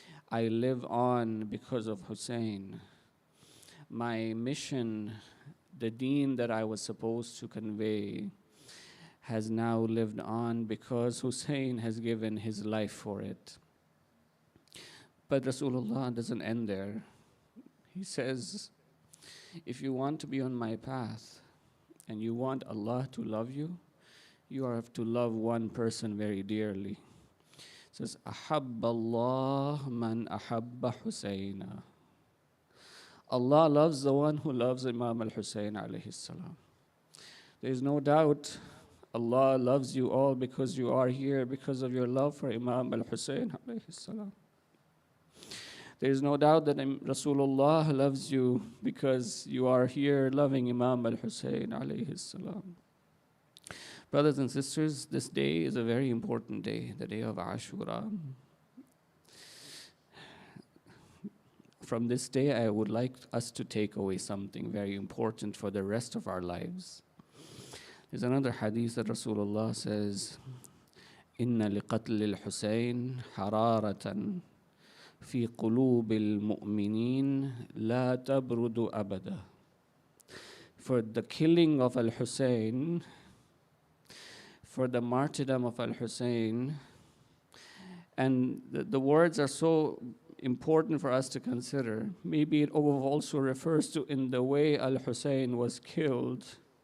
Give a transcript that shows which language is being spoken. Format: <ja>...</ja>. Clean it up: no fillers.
<en>I live on because of Hussein. My mission, the deen that I was supposed to convey, has now lived on because Hussein has given his life for it. But Rasulullah doesn't end there. He says, if you want to be on my path and you want Allah to love you, you have to love one person very dearly. He says,</en> <ar>أحب الله من أحب حسينا.</ar> <en>Allah loves the one who loves Imam al-Husayn alayhi salam. There is no doubt Allah loves you all because you are here because of your love for Imam al-Husayn alayhi salam. There is no doubt that Rasulullah loves you because you are here loving Imam al-Husayn alayhi salam. Brothers and sisters, this day is a very important day, the day of Ashura. From this day, I would like us to take away something very important for the rest of our lives. There's another hadith that Rasulullah says,</en> <ar>إِنَّ لِقَتْلِ الْحُسَيْنِ حَرَارَةً فِي قُلُوبِ الْمُؤْمِنِينَ لَا تَبْرُدُ أَبَدًا.</ar> <en>For the killing of al-Husayn, for the martyrdom of al-Husayn, and the words are so important for us to consider. Maybe it also refers to in the way al-Husayn was killed.</en>